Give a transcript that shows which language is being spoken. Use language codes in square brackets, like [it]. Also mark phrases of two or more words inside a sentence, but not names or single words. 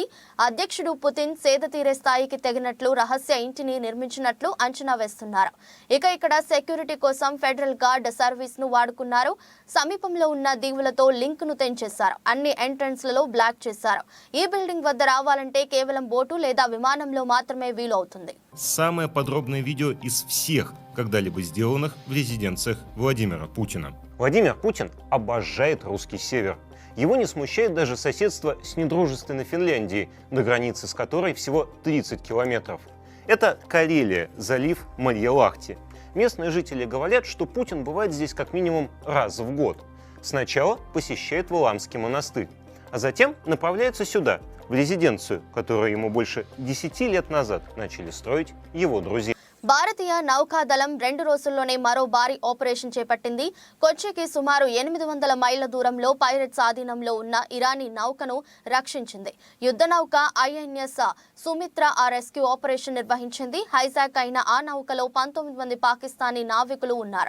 [te] అధ్యక్షుడు పుతిన్ సేద తీరే స్థాయికి తెగినట్లు రహస్య ఇంటిని నిర్మించినట్లు అంచనా వేస్తున్నారు. ఇక్కడ సెక్యూరిటీ కోసం ఫెడరల్ గార్డ్ సర్వీస్ ను వాడుకున్నారు. సమీపంలో ఉన్న దీవులతో లింక్ ను తెంచేశారు. అన్ని ఎంట్రన్స్ లలో బ్లాక్ చేశారు. ఈ బిల్డింగ్ వద్ద రావాలంటే కేవలం బోటు లేదా విమానంలో మాత్రమే వీలు అవుతుంది. [ru] Самое подробное видео из всех когда-либо сделанных в резиденциях Владимира Путина. Владимир Путин обожает русский север. Его не смущает даже соседство с недружественной Финляндией, на границе с которой всего 30 километров. Это Карелия, залив Марья-Лахти. Местные жители говорят, что Путин бывает здесь как минимум раз в год. Сначала посещает Валаамский монастырь, а затем направляется сюда, в резиденцию, которую ему больше 10 лет назад начали строить его друзья. [te] భారతీయ నౌకాదళం 2 రోజుల్లోనే మరో భారీ ఆపరేషన్ చేపట్టింది. కొచ్చికి సుమారు 800 మైళ్ల దూరంలో పైరట్స్ ఆధీనంలో ఉన్న ఇరానీ నౌకను రక్షించింది. యుద్ధ నౌక ఐఎన్ఎస్ సుమిత్ర ఆ [en] rescue operation [te] నిర్వహించింది. హైజాక్ అయిన ఆ నౌకలో 19 మంది పాకిస్తానీ నావికులు ఉన్నారు.